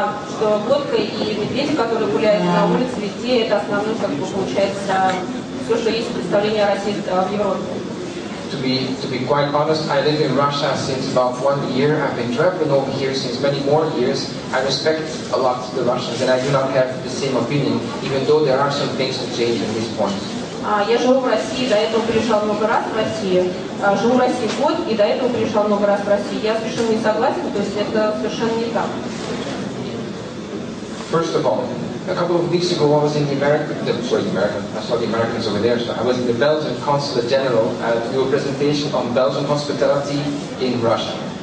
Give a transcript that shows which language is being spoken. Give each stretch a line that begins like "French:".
Russian: Что водка и медведи, которые гуляют на улице, везде, это основное, как бы, получается, все, что есть представление о России в Европе.
English: To be quite honest, I live in Russia since about 1 year. I've been traveling over here since many more years. I respect a lot the Russians, and I do not have the same opinion, even though there are some things to change in this point.
Russian: Я живу в России, до этого приезжал много раз в Россию. Живу в России год, и до этого приезжал много раз в Россию. Я совершенно не согласен, то есть это совершенно не так.
English: First of all, a couple of weeks ago I was in I saw the Americans over there, so I was in the Belgian Consulate General to do a presentation on Belgian hospitality in Russia.